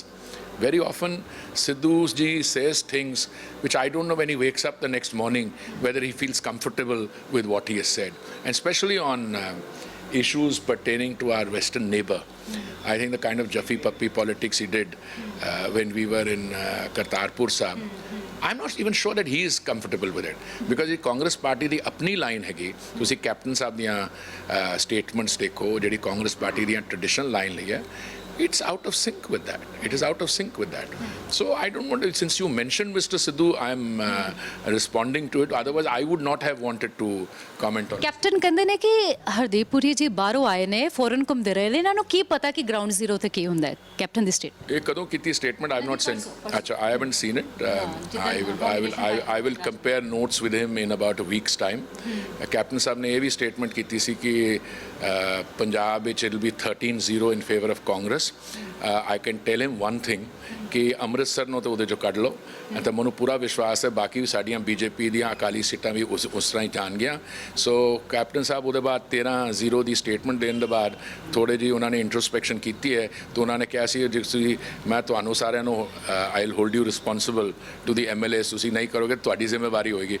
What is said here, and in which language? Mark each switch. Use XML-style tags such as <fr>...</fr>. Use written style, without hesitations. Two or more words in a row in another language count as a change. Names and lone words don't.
<en>Very often, Sidhu ji says things which I don't know when he wakes up the next morning, whether he feels comfortable with what he has said. And especially on issues pertaining to our Western neighbor. I think the kind of</en> <pa>ਜੱਫੀ ਪੱਪੀ</pa> <en>politics he did when we were in Kartarpur Sahib, I'm not even sure that he is comfortable with it. Because the Congress party</en> <pa>ਦੀ ਆਪਣੀ ਲਾਈਨ ਹੈਗੀ, ਤੁਸੀਂ ਕੈਪਟਨ ਸਾਹਿਬ ਦੀਆਂ ਸਟੇਟਮੈਂਟਸ ਦੇਖੋ, ਜਿਹੜੀ ਕਾਂਗਰਸ ਪਾਰਟੀ ਦੀਆਂ</pa> <en>traditional line</en> <pa>ਲਈ ਹੈ,</pa> <en>it's out of sync with that. It is out of sync with that. So I don't want to, since you mentioned Mr. Sidhu, I'm responding to it. Otherwise, I would not have wanted to comment on it.</en> <pa>ਕੈਪਟਨ ਕਹਿੰਦੇ ਨੇ ਕਿ ਹਰਦੀਪ ਪੁਰੀ ਜੀ ਬਾਹਰੋਂ ਆਏ ਨੇ, ਫੋਰਨ ਘੁੰਮਦੇ ਰਹੇ ਨੇ, ਇਹਨਾਂ ਨੂੰ ਕੀ ਪਤਾ ਕਿ</pa> <en>ground zero</en> <pa>ਤੇ ਕੀ ਹੁੰਦਾ ਹੈ? ਕੈਪਟਨ ਦੀ ਸਟੇਟ ਇਹ ਕਦੋਂ ਕੀਤੀ</pa> <en>statement? I've not seen. Achha, I haven't seen it. I will compare notes with him in about a week's time.</en> <pa>Captain ਸਾਹਿਬ ਨੇ ਇਹ ਵੀ statement ਕੀਤੀ ਸੀ ਕਿ ਪੰਜਾਬ ਵਿੱਚ</pa> <en>it'll be 13-0 in favor of Congress. I can tell him one thing,</en> <pa>ਕਿ ਅੰਮ੍ਰਿਤਸਰ ਨੂੰ ਤਾਂ ਉਹਦੇ ਚੋਂ ਕੱਢ ਲਓ, ਤਾਂ ਮੈਨੂੰ ਪੂਰਾ ਵਿਸ਼ਵਾਸ ਹੈ ਬਾਕੀ ਵੀ ਸਾਡੀਆਂ ਬੀਜੇਪੀ ਦੀਆਂ ਅਕਾਲੀ ਸੀਟਾਂ ਵੀ ਉਸ ਤਰ੍ਹਾਂ ਹੀ ਜਾਣਗੀਆਂ. ਸੋ ਕੈਪਟਨ ਸਾਹਿਬ ਉਹਦੇ ਬਾਅਦ 13-0 ਦੀ ਸਟੇਟਮੈਂਟ ਦੇਣ ਦੇ ਬਾਅਦ ਥੋੜ੍ਹੇ ਜਿਹੀ ਉਹਨਾਂ ਨੇ ਇੰਟਰੋਸਪੈਕਸ਼ਨ ਕੀਤੀ ਹੈ, ਤਾਂ ਉਹਨਾਂ ਨੇ ਕਿਹਾ ਸੀ ਤੁਸੀਂ, ਮੈਂ ਤੁਹਾਨੂੰ ਸਾਰਿਆਂ ਨੂੰ</pa> <en>I will hold you responsible to the MLAs,</en> <pa>ਤੁਸੀਂ ਨਹੀਂ ਕਰੋਗੇ ਤੁਹਾਡੀ ਜ਼ਿੰਮੇਵਾਰੀ ਹੋਏਗੀ.</pa>